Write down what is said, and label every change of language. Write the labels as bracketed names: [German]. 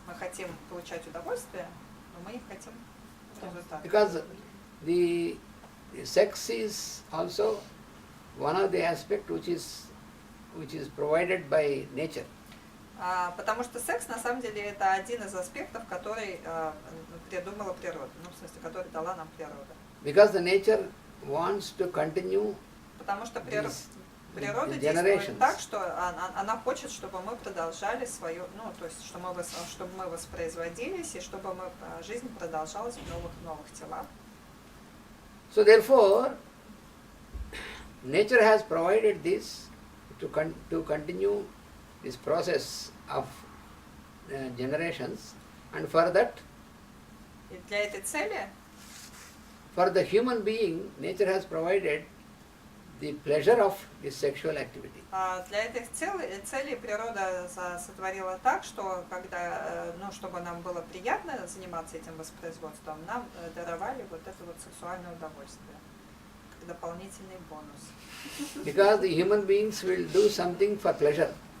[Russian] Мы хотим получать удовольствие, но мы не хотим результатов. [English] because the sex is also one of the aspect which is provided by nature. [Russian] Потому что секс на самом деле это один из аспектов, который придумала природа, ну в смысле, который дала нам природа. [English] Because the nature wants to continue [Russian] Потому что [English] these [Russian] природа [English] generations. [Russian] действует так, что она хочет, чтобы мы продолжали свою, ну то есть, чтобы мы воспроизводились и чтобы жизнь продолжалась в новых телах. [English] So therefore, nature has provided this to continue this process of generations, and for that, [Russian] И для этой цели [English] for the human being, nature has provided the pleasure of this sexual activity. [Russian] Для этой цели природа сотворила так, что когда, ну, чтобы нам было приятно заниматься этим воспроизводством, нам даровали вот это вот сексуальное удовольствие, как дополнительный бонус. [English] Because the human beings will do something for pleasure.